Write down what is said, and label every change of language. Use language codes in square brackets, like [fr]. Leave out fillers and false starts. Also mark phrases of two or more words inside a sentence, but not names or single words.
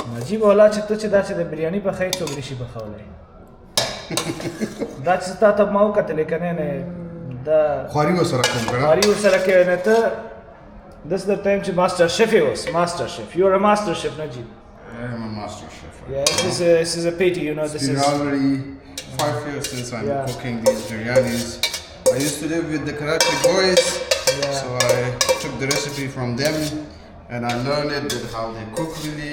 [ps] عجیب حالا چې ته چې دا چې د بریاني پخوې څوک نشي پخولی دا چې تا ته ما وکتلې که نه دا خواري ورسره کوم که نه خواري ورسره کوې نه ته [en] this is the time [ps] چې [en] master chef [ps] یې اوس ماسټر شف [en] you are a master chef [ps] Najib [en] I am a master chef. yeah this is a pity you know It's this been is already 5 years since I'm Yeah. cooking these biryanis. I used to live with the Karachi boys, Yeah. so I took the recipe from them and I learned it with how they cook really,